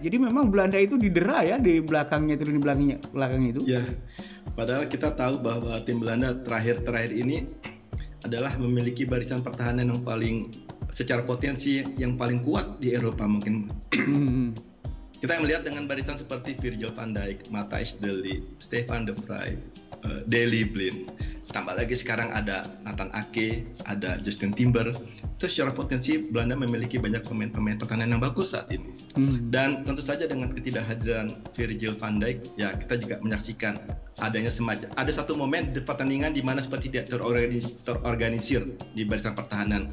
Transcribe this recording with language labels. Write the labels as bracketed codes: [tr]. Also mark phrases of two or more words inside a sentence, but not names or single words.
[id] Jadi memang Belanda itu didera ya di belakangnya itu, lini belakangnya itu. Ya, padahal kita tahu bahwa tim Belanda terakhir ini adalah memiliki barisan pertahanan yang paling secara potensi yang paling kuat di Eropa mungkin. Kita melihat dengan barisan seperti Virgil van Dijk, Matthijs de Ligt, Stefan de Vrij, Daley Blind. Tambah lagi sekarang ada Nathan Ake, ada Justin Timber. Itu secara potensi Belanda memiliki banyak pemain-pemain pertahanan yang bagus saat ini. Dan tentu saja dengan ketidakhadiran Virgil van Dijk, ya kita juga menyaksikan adanya ada satu momen di pertandingan di mana seperti tidak terorganisir di barisan pertahanan.